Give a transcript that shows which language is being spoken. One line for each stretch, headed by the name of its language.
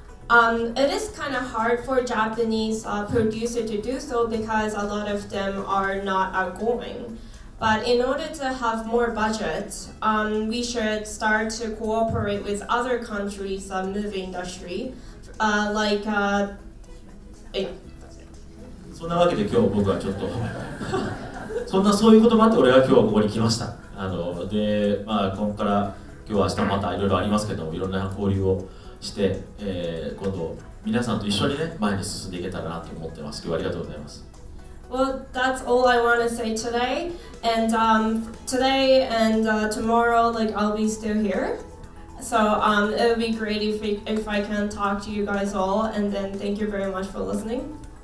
English: It is kind of hard for Japanese producers to do so because a lot of them are not outgoing. But in order to have more budget, we should start to cooperate with other countries' movie industry, like.
Japanese: そんなわけで今日僕はちょっとそういうこともあって俺は今日ここに来ました。で、ここから今日明日またいろいろありますけども、いろんな交流をして、今度皆さんと一緒にね前に進んでいけたらなと思ってます。今日はありがとうございます。
English: Well, that's all I want to say today. And today and tomorrow, like I'll be still here. So it would be great if I can talk to you guys all. And then thank you very much for listening.